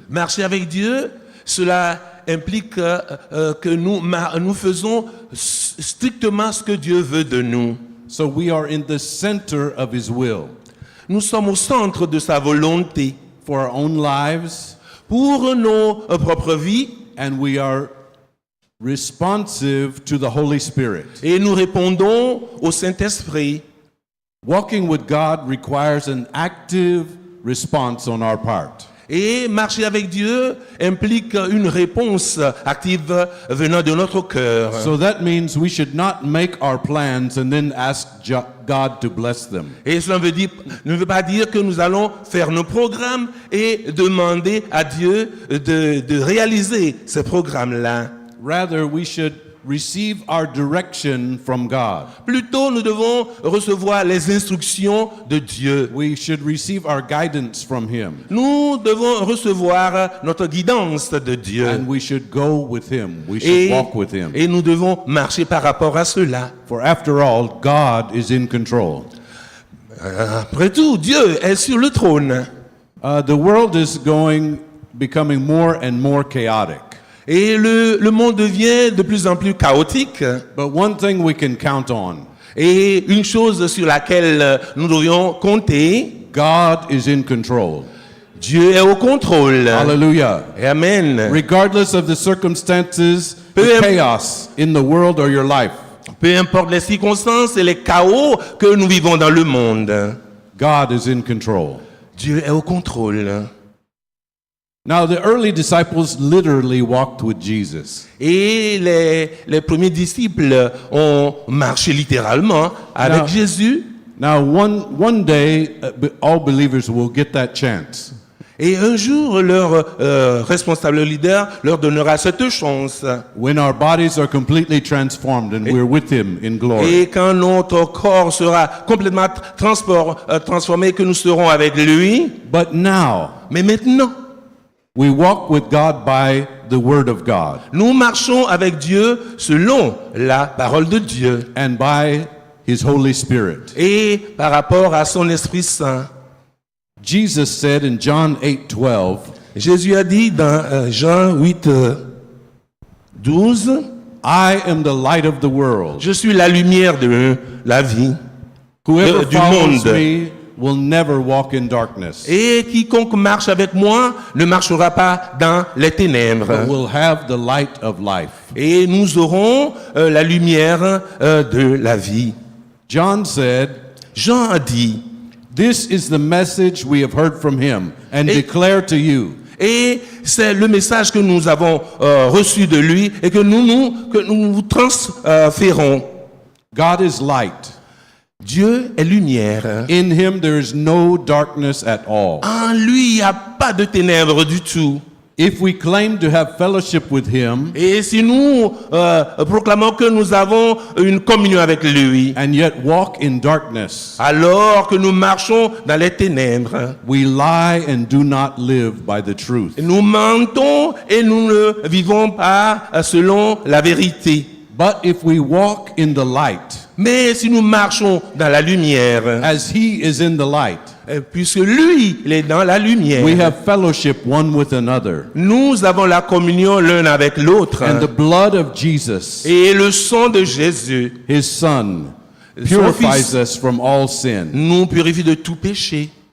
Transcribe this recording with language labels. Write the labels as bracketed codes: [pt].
[fr] Marcher avec Dieu, cela implique que nous faisons strictement ce que Dieu veut de nous. [en] So we are in the center of His will [fr] Nous sommes au centre de sa volonté [en] for our own lives, [fr] pour nos propres vies [en] and we are responsive to the Holy Spirit. [fr] et nous répondons au Saint-Esprit. [en] Walking with God requires an active response on our part. [fr] Et marcher avec Dieu implique une réponse active venant de notre cœur. [en] So that means we should not make our plans and then ask God to bless them. [fr] Et cela ne veut pas dire que nous allons faire nos programmes et demander à Dieu de réaliser ces programmes-là. [en] Rather, we should receive our direction from God. [fr] Plutôt, nous devons recevoir les instructions de Dieu. [en] We should receive our guidance from Him. [fr] Nous devons recevoir notre guidance de Dieu. [en] And we should go with Him. We should walk with Him. [fr] Et nous devons marcher par rapport à cela. [en] For after all, God is in control. [fr] Après tout, Dieu est sur le trône. [en] The world is becoming more and more chaotic. [fr] Et le monde devient de plus en plus chaotique. [en] But one thing we can count on, [fr] Et une chose sur laquelle nous devrions compter, [en] God is in control. [fr] Dieu est au contrôle. [en] Hallelujah. Amen. Regardless of the circumstances, [fr] Peu [en] the im- chaos in the world or your life, [fr] Peu importe les circonstances et les chaos que nous vivons dans le monde, [en] God is in control. [fr] Dieu est au contrôle. [en] Now, the early disciples literally walked with Jesus. [fr] Et les premiers disciples ont marché littéralement avec Non. Jésus. [en] Now, one day, all believers will get that chance. [fr] Et un jour, leur responsable leader leur donnera cette chance. [en] When our bodies are completely transformed and we're with Him in glory. [fr] Et quand notre corps sera complètement transformé, que nous serons avec lui. [en] But now, [fr] Mais maintenant, [en] we walk with God by the Word of God [fr] nous marchons avec Dieu selon la parole de Dieu [en] and by His Holy Spirit. [fr] et par rapport à son Esprit Saint. [en] Jesus said in John 8:12, [fr] Jésus a dit dans Jean 8, 12, [en] I am the light of the world. [fr] je suis la lumière de la vie. [en] Whoever [fr] du [en] follows [fr] monde. [en] me will never walk in darkness, [fr] Et quiconque marche avec moi ne marchera pas dans les [en] but [fr] ténèbres. [en] will have the light of life. [fr] Et nous aurons la lumière de la vie. [en] John said, [fr] Jean a dit, [en] this is the message we have heard from him and [fr] Et- [en] declare to you. [fr] et c'est le message que nous avons reçu de lui et que nous vous transférons. [en] God is light. [fr] Dieu est lumière. [en] In him there is no darkness at all. [fr] En lui, il n'y a pas de ténèbres du tout. [en] If we claim to have fellowship with him [fr] Et si nous proclamons que nous avons une communion avec lui, [en] and yet walk in darkness, [fr] alors que nous marchons dans les ténèbres, [en] we lie and do not live by the truth. [fr] nous mentons et nous ne vivons pas selon la vérité. [en] But if we walk in the light, [fr] Mais si nous marchons dans la lumière, [en] as he is in the light, [fr] puisque lui, il est dans la lumière, [en] we have fellowship one with another. [fr] nous avons la communion l'un avec l'autre. [en] And the blood of Jesus, [fr] Et le sang de Jésus [en] his son, [fr] Son [en] purifies [fr] fils. [en] us from all sin. [fr] nous purifie de tout péché.